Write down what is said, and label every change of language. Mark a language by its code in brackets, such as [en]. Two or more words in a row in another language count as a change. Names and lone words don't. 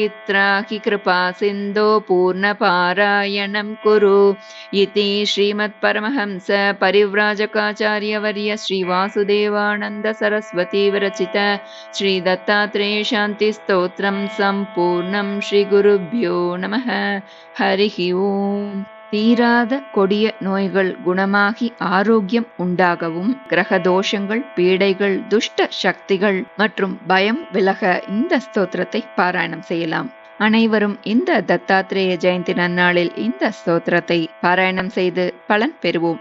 [sa] त्राहि कृपासिन्धो पूर्णपारायणं कुरु इति श्रीमत्परमहंस परिव्राजकाचार्यवर्य श्री वासुदेवानंद सरस्वती विरचित श्री दत्तात्रेय शांति स्तोत्रम संपूर्णं श्री गुरुभ्यो नमः हरिः ओम [ta] தீராத கொடிய நோய்கள் குணமாகி ஆரோக்கியம் உண்டாகவும் கிரக தோஷங்கள் பீடைகள் துஷ்ட சக்திகள் மற்றும் பயம் விலக இந்த ஸ்தோத்திரத்தை பாராயணம் செய்யலாம். அனைவரும் இந்த தத்தாத்ரேய ஜெயந்தி நன்னாளில் இந்த ஸ்தோத்திரத்தை பாராயணம் செய்து பலன் பெறுவோம்.